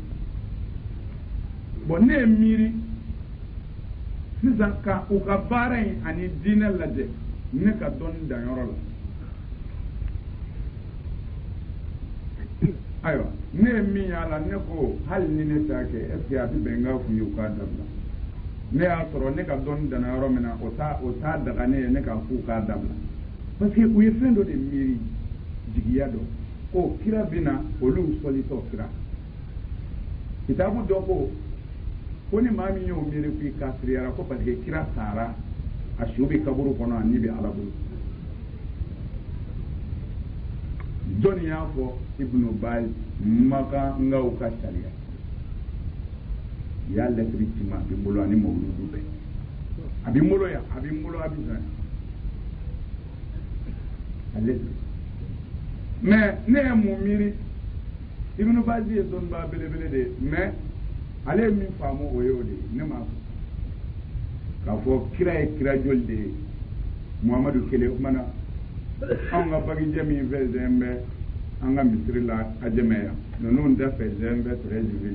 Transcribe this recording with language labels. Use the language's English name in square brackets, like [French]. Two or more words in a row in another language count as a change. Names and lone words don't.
[Bambara] bon ne ye miiri sisan ka u ka baara in ani diinɛ lajɛ ne ka dɔnni danyɔrɔ la ayiwa ne ye min y'a la ne ko hali ni ne t'a kɛ [French] est ce que [Bambara] a bɛ bɛn n k'a f'u ye u k'a dabila ne y'a sɔrɔ ne ka dɔnni danna yɔrɔ min na o t'a daga ne ye ne k'a f'u k'a dabila [French] parce que [Bambara] u ye fɛn dɔ de miiri jigiya dɔ ko kira bɛ na olu sɔlitɔ kira kitabu dɔ ko ni maa min y'o miiri k'i kafiriyara ko [French] parce que [Bambara] kira sara a su bɛ kaburu kɔnɔ a ni bɛ ala bolo jɔnni y'a fɔ ibnu baz maka n ka u ka sariya y'a lɛtiri ci ma a bɛ n bolo ani mawuludu bɛɛ a bɛ n bolo yan a bɛ n bolo a bɛ zan a lɛtiri mais ne ye mun miiri ibnu baz ye dɔnniba belebele de ye mais ale ye min faamu o ye o de ye ne m'a fɔ k'a fɔ kira ye kira joli de ye muhamadu kelen o kumana anw ka bagijɛ min fɛ zɛn bɛ an ka misiri la a jɛmɛ yan ninnu da fɛ zɛn bɛ Treichville